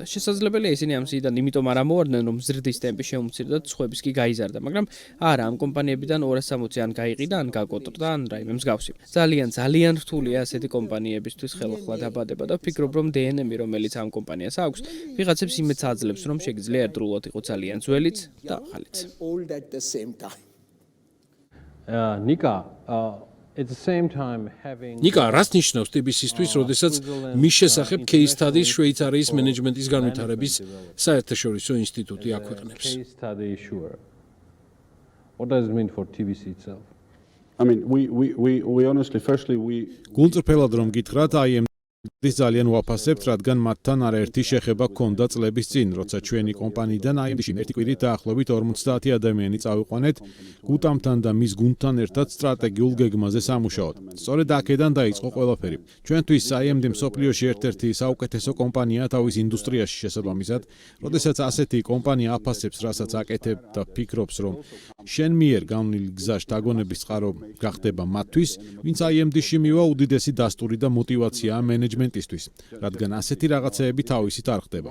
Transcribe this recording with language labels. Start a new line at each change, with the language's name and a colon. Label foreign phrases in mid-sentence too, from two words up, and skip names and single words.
Georgian: შესაძლებელია ისინი ამ სიიდან იმიტომ არ ამოვარდნენ, რომ ზრდის ტემპი შეუმცირდა და სხვების კი გაიზარდა, მაგრამ არა, ამ კომპანიებიდან 260 ან გაიყიდა ან გაკოტრდა ან რაიმე მსგავსი. ძალიან რთულია ასეთი კომპანიებისთვის ხელახლა დაბადება და ვფიქრობ, რომ DNM-ი, რომელიც ამ კომპანიას აქვს, ვიღაცებს იმედს აძლევს, რომ შეგიძლია ერთდროულად იყოს ძალიან ძველიც და ახალიც.
English: old at the same time.
Georgian: ნიკა, რას ნიშნავს TBC-ისთვის, როდესაც მის შესახებ
English: case studies
Georgian: შვეიცარიის მენეჯმენტის განვითარების საერთაშორისო ინსტიტუტი აქვეყნებს?
English: What does it mean for TBC itself? I mean, we honestly, firstly,
Georgian: გულწრფელად რომ გითხრათ, IMD-ს ძალიან ვაფასებთ, რადგან მათთან არაერთი შეხება ჰქონდა წლების წინ, როცა ჩვენი კომპანიიდან IMD-ში ერთი კვირით დაახლოებით 50 ადამიანი წავიყვანეთ გუტამთან და მის გუნდთან ერთად სტრატეგიულ გეგმაზე სამუშაოდ. სწორედ აქედან დაიწყო ყველაფერი. ჩვენთვის IMD მსოფლიოში ერთ-ერთი საუკეთესო კომპანიაა თავის ინდუსტრიაში შესაბამისად, როდესაც ასეთი კომპანია აფასებს, რასაც აკეთებ და ფიქრობს, რომ შენ მიერ განვლილი გზა შთაგონების წყარო გახდება მათთვის, ვინც IMD-ში მივა უდიდესი დასტური და მოტივაციაა მენეჯმენტისთვის, რადგან ასეთი რაღაცეები თავისით არ ხდება.